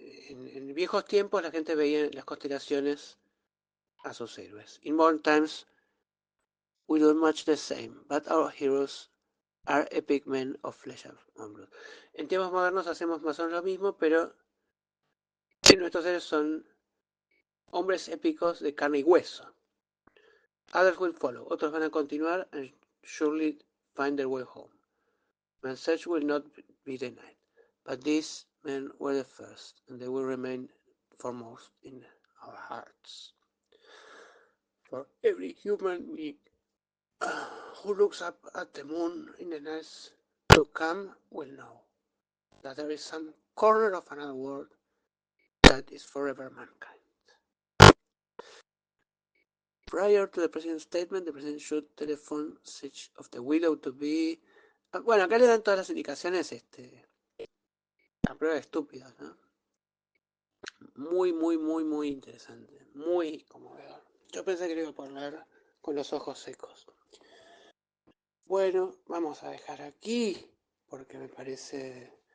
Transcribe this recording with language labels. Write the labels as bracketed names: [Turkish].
[Spanish] En viejos tiempos la gente veía en las constelaciones a sus héroes. [English] In modern times, we do much the same, but our heroes are epic men of flesh and blood. [Spanish] En tiempos modernos hacemos más o menos lo mismo, pero nuestros héroes son hombres épicos de carne y hueso. [English] Others will follow. [Spanish] Otros van a continuar [English] and surely find their way home. Man's search will not be denied. But these men were the first, and they will remain foremost in our hearts. For every human being who looks up at the moon in the nights to come will know that there is some corner of another world that is forever mankind. Prior to the president's statement, the president should telephone such of the widow to be... [Spanish] Bueno, acá le dan todas las indicaciones a prueba de estúpidos, ¿no? Muy, muy, muy, muy interesante. Muy conmovedor. Yo pensé que lo iba a poner con los ojos secos. Bueno, vamos a dejar aquí, porque me parece...